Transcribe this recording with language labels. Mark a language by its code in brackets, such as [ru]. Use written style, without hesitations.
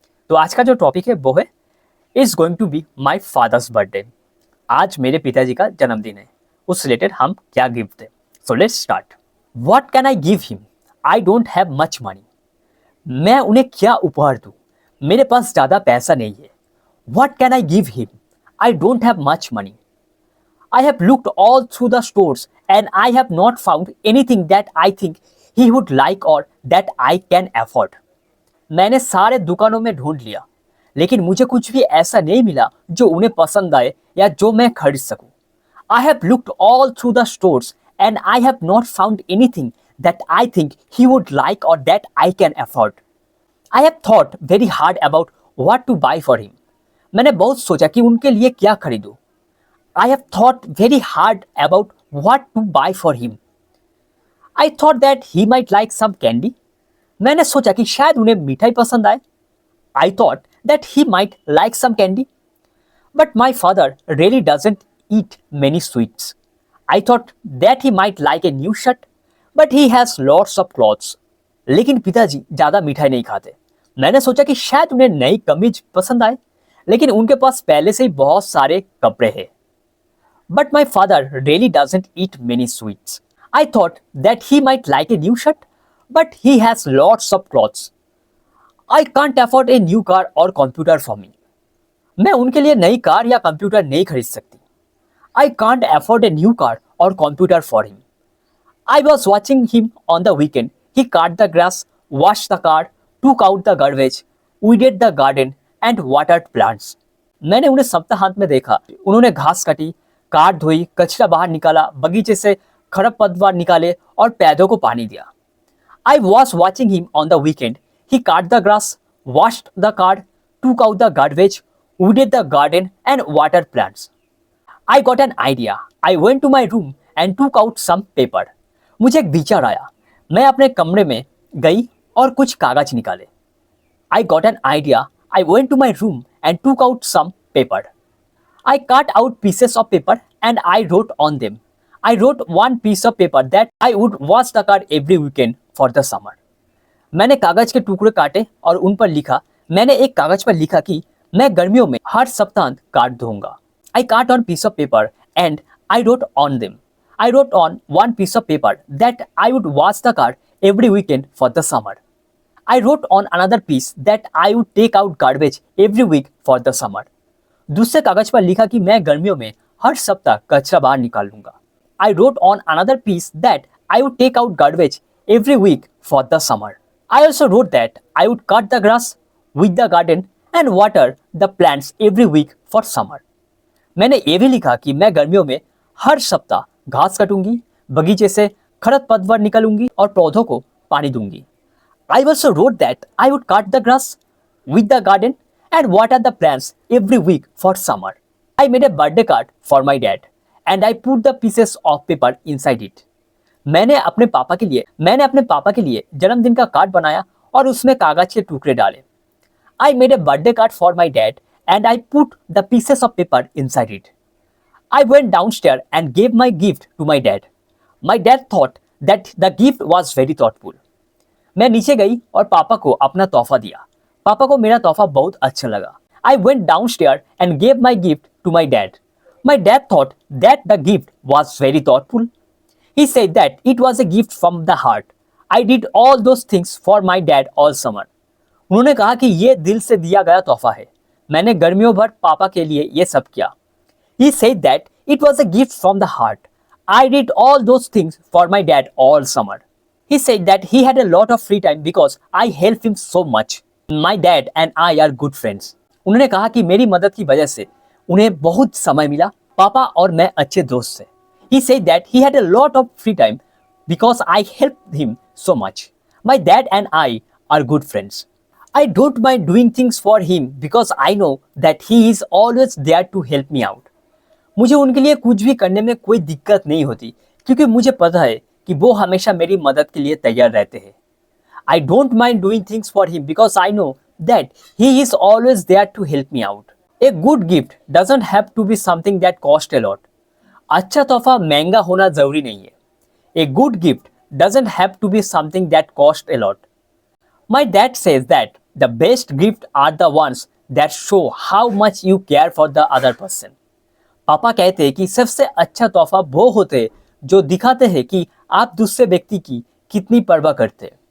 [hi] तो आज का जो टॉपिक है वो है [en] Is going to be my father's birthday. [hi] आज मेरे पिताजी का जन्मदिन है, उस रिलेटेड हम क्या गिफ्ट दें। [en] So let's start. What can I give him? I don't have much money. [hi] मैं उन्हें क्या उपहार दूं? मेरे पास ज़्यादा पैसा नहीं है। [en] What can I give him? I don't have much money. I have looked all through the stores and I have not found anything that I think he would like or that I can afford. [hi] मैंने सारे दुकानों में ढूंढ लिया, लेकिन मुझे कुछ भी ऐसा नहीं मिला जो उन्हें पसंद आए या जो मैं खरीद सकूं। [en] I have looked all through the stores and I have not found anything that I think he would like or that I can afford. I have thought very hard about what to buy for him. [hi] मैंने बहुत सोचा कि उनके लिए क्या खरीदूं। [en] I have thought very hard about what to buy for him. I thought that he might like some candy. [hi] मैंने सोचा कि शायद उन्हें मिठाई पसंद आए। [en] I thought that he might like some candy. But my father really doesn't eat many sweets. I thought that he might like a new shirt, but he has lots of clothes. [hi] लेकिन पिताजी ज़्यादा मिठाई नहीं खाते। मैंने सोचा कि शायद उन्हें नई कमीज पसंद आए, लेकिन उनके पास पहले से ही बहुत सारे कपड़े हैं। [en] But my father really doesn't eat many sweets. I thought that he might like a new shirt, but he has lots of clothes. I can't afford a new car or computer for me. [hi] मैं उनके लिए नई car या computer नहीं खरीद सकती। [en] I can't afford a new car or computer for him. I was watching him on the weekend. He cut the grass, washed the car, took out the garbage, weeded the garden and watered plants. [hi] मैंने उन्हें सप्ताहांत में देखा। उन्होंने घास काटी, car धोई, कचरा बाहर निकाला, बगीचे से खरपतवार निकाले और पौधों को पानी दिया। [en] I was watching him on the weekend. He cut the grass, washed the car, took out the garbage, weeded the garden and watered plants. I got an idea. I went to my room and took out some paper. [hi] मुझे एक विचार आया। मैं अपने कमरे में गई और कुछ कागज निकाले। [en] I got an idea. I went to my room and took out some paper. I cut out pieces of paper and I wrote on them. I wrote one piece of paper that I would wash the car every weekend for the summer. [hi] मैंने कागज के टुकड़े काटे और उन पर लिखा। मैंने एक कागज पर लिखा कि मैं गर्मियों में हर सप्ताहांत car धोऊंगा। [en] I cut on piece of paper and I wrote on them. I wrote on one piece of paper that I would wash the car every weekend for the summer. I wrote on another piece that I would take out garbage every week for the summer. [hi] दूसरे कागज पर लिखा कि मैं गर्मियों में हर सप्ताह कचरा बाहर निकाल लूंगा। [en] I wrote on another piece that I would take out garbage every week for the summer. I also wrote that I would cut the grass, weed the garden and water the plants every week for summer. [hi] मैंने ये भी लिखा कि मैं गर्मियों में हर सप्ताह घास काटूंगी, बगीचे से खरपतवार निकालूंगी और पौधों को पानी दूंगी। [en] I also wrote that I would cut the grass, weed the garden and water the plants every week for summer. I made a birthday card for my dad and I put the pieces of paper inside it. [hi] मैंने अपने पापा के लिए जन्मदिन का card बनाया और उसमें कागज के टुकड़े डाले। [en] I made a birthday card for my dad and I put the pieces of paper inside it. I went downstairs and gave my gift to my dad. My dad thought that the gift was very thoughtful. [hi] मैं नीचे गई और पापा को अपना तोहफा दिया। पापा को मेरा तोहफा बहुत अच्छा लगा। [en] I went downstairs and gave my gift to my dad. My dad thought that the gift was very thoughtful. He said that it was a gift from the heart. I did all those things for my dad all summer. [hi] उन्होंने कहा कि ये दिल से दिया गया तोहफा है। मैंने गर्मियों भर पापा के लिए ये सब किया। [en] He said that it was a gift from the heart. I did all those things for my dad all summer. He said that he had a lot of free time because I helped him so much. My dad and I are good friends. [hi] उन्होंने कहा कि मेरी मदद की वजह से उन्हें बहुत समय मिला, पापा और मैं अच्छे दोस्त थे. [en] He said that he had a lot of free time because I helped him so much. My dad and I are good friends. I don't mind doing things for him because I know that he is always there to help me out. [hi] मुझे उनके लिए कुछ भी करने में कोई दिक्कत नहीं होती क्योंकि मुझे पता है कि वो हमेशा मेरी मदद के लिए तैयार रहते हैं. [en] I don't mind doing things for him because I know that he is always there to help me out. A good gift doesn't have to be something that costs a lot. [hi] अच्छा तोहफा महंगा होना जरूरी नहीं है. [en] A good gift doesn't have to be something that costs a lot. My dad says that the best gifts are the ones that show how much you care for the other person. [hi] पापा कहते हैं कि सबसे अच्छा तोहफा वो होते हैं जो दिखाते हैं कि आप दूसरे व्यक्ति की कितनी परवाह करते हैं.